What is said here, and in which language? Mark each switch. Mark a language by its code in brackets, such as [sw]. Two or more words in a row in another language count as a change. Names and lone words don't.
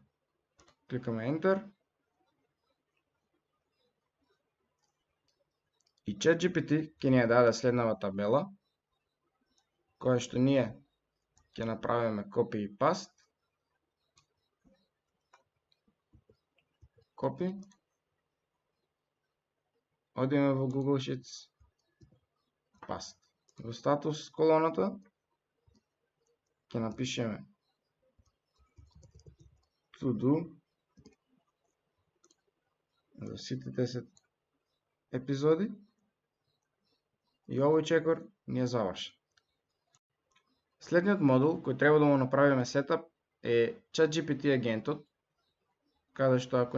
[mk] Кликаме Enter и ChatGPT ќе ни ја даде следнава табела која што ние ќе направиме copy и paste. Copy. Одиме во Google Sheets. Paste. Во статус колоната ќе напишеме [en] to do [mk] за сите 10 епизоди и овој чекор ни е завршен. Следниот модул кој треба да му направиме сетап е ChatGPT агентот, каде што ако